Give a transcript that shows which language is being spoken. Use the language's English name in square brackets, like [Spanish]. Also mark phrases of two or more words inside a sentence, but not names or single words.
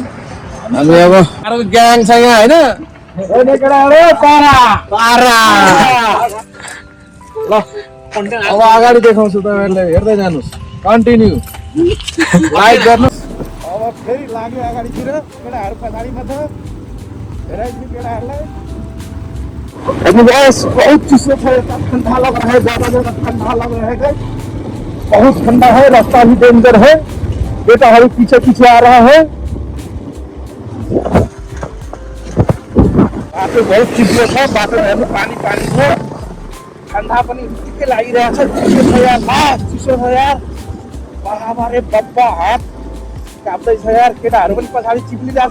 [Nepali] हामी अब ग्याङ छ यहाँ होइन केटाहरू पारा पारा ल अब अगाडि देखाउँछु तपाईँहरूले हेर्दै जानुहोस्। [English] continue like [Nepali] गर्नुहोस्। अब फेरि लाग्यो अगाडितिर केटाहरू पछाडिमा छ। हेराइदिनु केटाहरूलाई। हेर्नुहोस् बहुत चिसो छ यता। [Hindi] ठन्डा लग रहा है ज्यादा ज्यादा ठंडा लग रहा है। बहुत ठंडा है। रास्ता भी डेंजर है। बेटाहरू पीछे पीछे आ रहा है। [Nepali] बाटो बहुत चिसो छ। बाटो हेर्नु पानी पानी छ। ठन्डा पनि उत्तिकै लागिरहेछ। चिसो छ यार। चिसो छ यार। बाबारे बब्बा हात काप्दैछ यार। केटाहरू पनि पछाडि चिप्लिरहेछ।